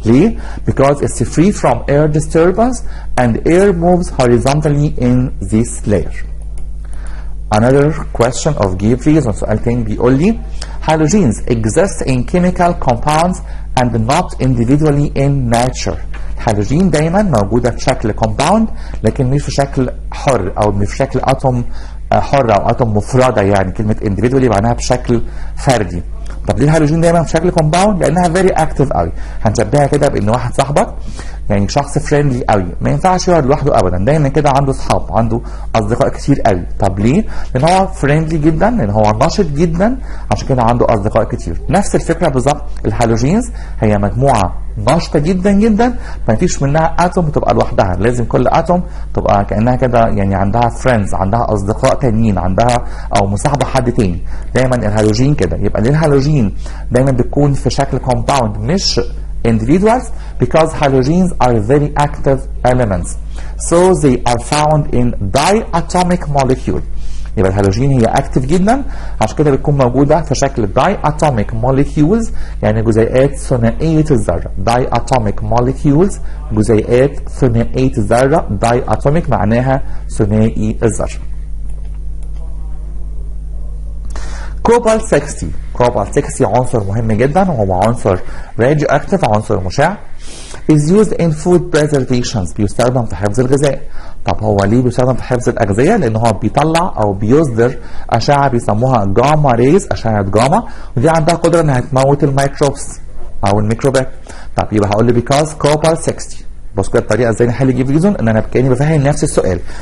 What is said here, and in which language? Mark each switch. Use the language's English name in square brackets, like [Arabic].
[Arabic] ليه؟ [English] because it's free from air disturbance and air moves horizontally in this layer. Another question of give reason. [Arabic] سؤال تاني بيقول لي [English] halogens exist in chemical compounds and not individually in nature. [Arabic] الهالوجين دايما موجوده في شكل compound لكن مش في شكل حر او مش في شكل اتوم حره او اتوم مفرده. يعني كلمه individually معناها بشكل فردي. طب ليه الهالوجين دايما في شكل كومباوند؟ لانها فيري اكتف قوي. هنشبهها كده بان واحد صاحبك يعني شخص فريندلي قوي، ما ينفعش يقعد لوحده ابدا، دايما كده عنده اصحاب، عنده اصدقاء كتير قوي. طب ليه؟ لان هو فريندلي جدا، لان هو نشط جدا، عشان كده عنده اصدقاء كتير. نفس الفكره بالظبط. الهالوجينز هي مجموعه نشطه جدا جدا، ما فيش منها اتوم بتبقى لوحدها، لازم كل اتوم تبقى كانها كده يعني عندها فريندز، عندها اصدقاء تانيين، عندها او مصاحبه حد تاني. دايما الهالوجين كده. يبقى ليه الهالوجين دايما بتكون في شكل كومباوند مش [English] individuals؟ because halogens are very active elements, so they are found in diatomic molecule. [Arabic] يبقى الهالوجين هي اكتف جدا، عشان كده بتكون موجوده في شكل diatomic molecules، يعني جزيئات ثنائيه الذره. diatomic molecules جزيئات ثنائيه الذره. diatomic معناها ثنائي الذره. كوبالت 60. كوبالت 60 عنصر مهم جدا وهو عنصر راديو اكتف، عنصر مشع. [English] is used in food preservations، [Arabic] بيستخدم في حفظ الغذاء. طب هو ليه بيستخدم في حفظ الأغذية؟ لأن هو بيطلع أو بيصدر أشعة بيسموها جاما ريز، أشعة جاما، ودي عندها قدرة إنها تموت الميكروبس أو الميكروبات. طب يبقى هقول لي [English] because copper 60. [Arabic] بص كده الطريقه ازاي نحل جيف ريزون، ان انا كاني بفهم نفس السؤال.